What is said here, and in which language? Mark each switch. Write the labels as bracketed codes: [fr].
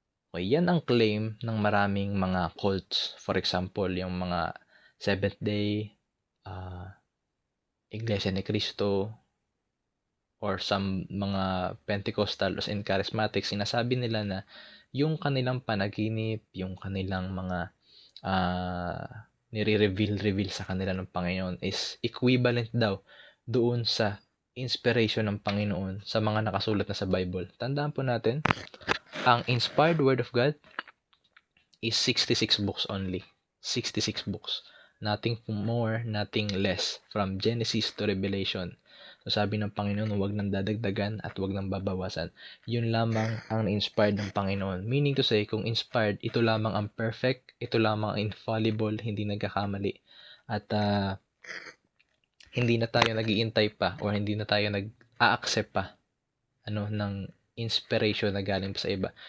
[tl] Okay, yan ang claim ng maraming mga cults. For example, yung mga Seventh Day, Iglesia ni Cristo, or some mga Pentecostals and Charismatics, sinasabi nila na yung kanilang panaginip, yung kanilang mga nire-reveal sa kanila ng Panginoon is equivalent daw doon sa inspiration ng Panginoon sa mga nakasulat na sa Bible. Tandaan po natin, ang inspired Word of God is 66 books only. [en] 66 books. Nothing more, nothing less. From Genesis to Revelation. [tl] So sabi ng Panginoon, huwag nang dadagdagan at huwag nang babawasan. Yun lamang ang inspired ng Panginoon. Meaning to say, kung inspired, ito lamang ang perfect, ito lamang ang infallible, hindi nagkakamali. At hindi na tayo nag-iintay pa or hindi na tayo nag-a-accept pa ng inspiration na galing sa iba.